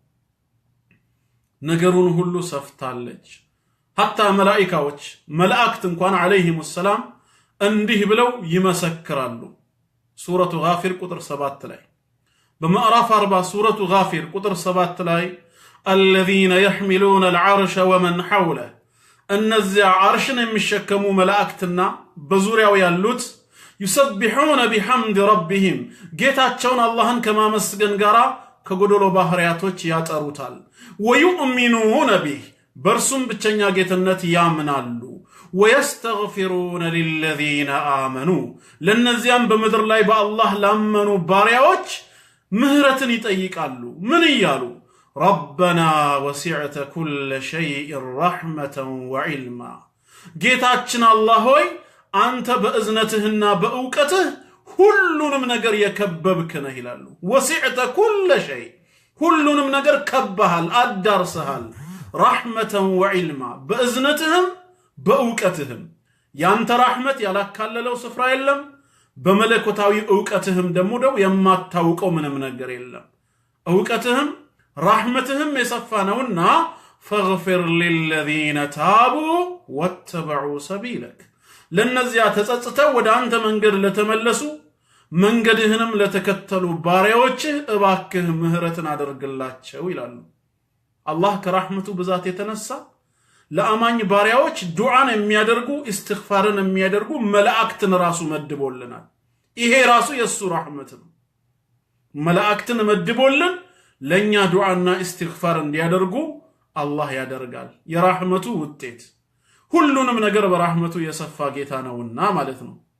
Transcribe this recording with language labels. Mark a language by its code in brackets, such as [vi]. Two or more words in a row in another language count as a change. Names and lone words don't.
[am] ነገሩን ሁሉ ሰፍታለች። ሐታ መላእክቶች መላእክት እንኳን [ar] عليهم السلام [am] እንዲህ ብለው ይመሰክራሉ። ሱረቱ ጋፊር ቁጥር 7 ላይ በምዕራፍ 40 ሱረቱ ጋፊር ቁጥር 7 ላይ [ar] الذين يحملون العرش ومن [am] حوله እነዚያ አርሽን የሚሸከሙ መላእክትና በዙሪያው ያሉት [ar] يسبحون بحمد ربهم [am] ጌታቸውን አላህን ከማመስገን ጋራ ከጎዶሎ ባህሪያቶች ያጠሩታል። [ar] ويؤمنون به [am] በርሱም ብቸኛ ጌትነት ያምናሉ። [ar] ويستغفرون للذين آمنوا [am] ለነዚያም በመድር ላይ በአላህ ላመኑ ባሪያዎች ምህረትን ይጠይቃሉ። ምን እያሉ? [ar] ربنا وسعت كل شيء رحمة وعلما [am] ጌታችን አላህ ሆይ አንተ በእዝነትህና በእውቀትህ ሁሉንም ነገር የከበብክ ነህ ይላሉ። [ar] وسعت كل شيء [am] ሁሉንም ነገር ከበሃል አዳርሰሃል። [ar] رحمة وعلما [am] በእዝነትህም በእውቀትህም ያንተ ረህመት ያላካለለው ስፍራ የለም። በመለኮታዊ እውቀትህም ደግሞ የማታውቀው ምንም ነገር የለም። እውቀትህም ረህመትህም የሰፋ ነውና [ar] فاغفر للذين تابوا واتبعوا سبيلك [am] ለነዚያ ተጸጽተው ወደ አንተ መንገድ ለተመለሱ መንገድህንም ለተከተሉ ባሪያዎችህ እባክህ ምህረትን አድርግላቸው ይላሉ። አላህ ከረህመቱ ብዛት የተነሳ ለአማኝ ባሪያዎች ዱዓን የሚያደርጉ ኢስቲግፋርን የሚያደርጉ መላእክትን ራሱ መድቦልናል። ይሄ ራሱ የሱ ረህመት ነው። መላእክትን መድቦልን ለኛ ዱዓና ኢስቲግፋር እንዲያደርጉ አላህ ያደርጋል። የረህመቱ ውጤት ሁሉንም ነገር በረህመቱ የሰፋ ጌታ ነውና ማለት ነው።